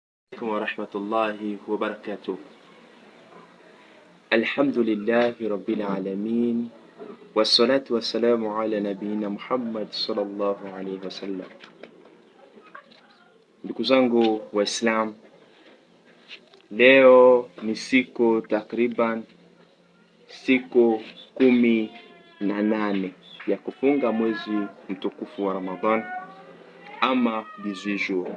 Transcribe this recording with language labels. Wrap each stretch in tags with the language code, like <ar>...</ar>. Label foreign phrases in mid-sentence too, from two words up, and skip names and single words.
<ar>عليكم ورحمة الله وبركاته. الحمد لله رب العالمين والصلاة والسلام على نبينا محمد صلى الله عليه وسلم.</ar> <sw>Ndugu zangu Waislam, leo ni siku takriban siku 18 ya kufunga mwezi mtukufu wa Ramadhan ama 18 jours.</sw>